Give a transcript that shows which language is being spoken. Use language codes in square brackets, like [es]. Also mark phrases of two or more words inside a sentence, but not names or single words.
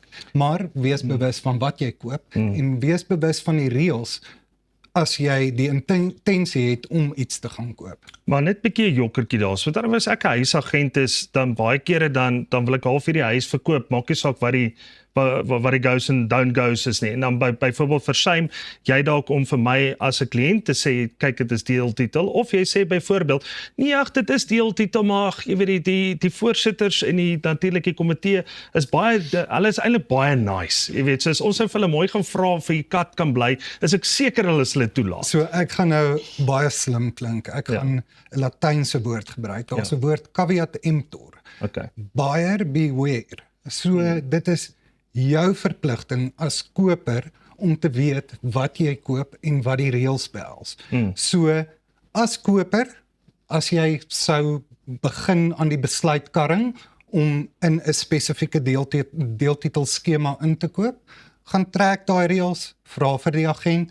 [af] Maar wees bewus van wat jy koop, en wees bewus van die reëls as jy die intensie het om iets te gaan koop. Maar net 'n bietjie 'n jokkertjie daar. So dan as ek 'n huisagent is, dan baie kere dan wil ek half hierdie huis verkoop, maak nie saak wat die goes en [en] don't goes [af] is nie. En dan byvoorbeeld versuim jy dalk om vir my as 'n kliënt te sê, kyk, dit is deeltitel, of jy sê byvoorbeeld, nee, ag, dit is deeltitel, maar jy weet, die voorsitters en die natuurlike komitee is hulle is eintlik baie nice, jy weet, so as ons vir hulle mooi gaan vra of die kat kan bly, is ek seker hulle sal dit toelaat. So ek gaan nou baie slim klink, ek gaan 'n Latynse woord gebruik, daar's 'n woord [la] caveat emptor, [en] buyer beware. [af] So dit is jou verpligting as koper om te weet wat jy koop en wat die reëls behels. So, as koper, as jy sou begin aan die besluitkarring om in 'n spesifieke deeltitelskema in te koop, gaan trek daai reëls, vra vir die agent.